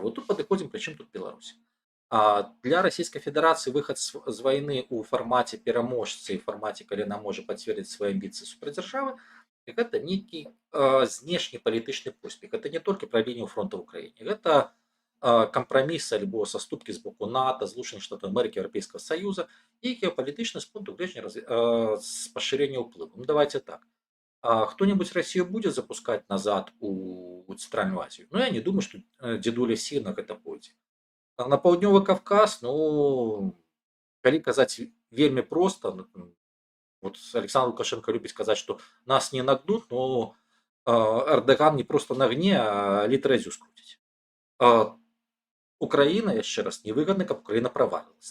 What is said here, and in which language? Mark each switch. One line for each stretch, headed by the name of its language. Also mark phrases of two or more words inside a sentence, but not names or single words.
Belarusian: Вот тут падыходзім, прычым тут Беларусь. Для Расійскай Федэрацыі выхад з вайны ў фармаце пераможцы і фармаце, калі яна можа пацвердзіць свае амбіцыі супердзяржавы, гэта нейкі знешні палітычны поспех. Гэта не толькі пра лінію фронта ў краіне. Гэта кампраміс альбо саступкі з боку НАТО, Злучаных Штатаў Амерыкі, Еўрапейскага Саюза і геапалітычны з пункту гледжання пашырэння ўплыву. Ну,
Russian: давайте так. Кто-нибудь Россию будет запускать назад у Центральную Азию? Ну, я не думаю, что дедуля Си
Belarusian: на гэта пойдзе. А на паўднёвы Кавказ, ну, калі казаць вельмі проста, вот Александр Лукашенко любіць казаць, што нас не нагнут, но Эрдоган не просто нагне, а літразю скруціць. Украіна, яшчэ раз, невыгадна, каб Украіна правалілась.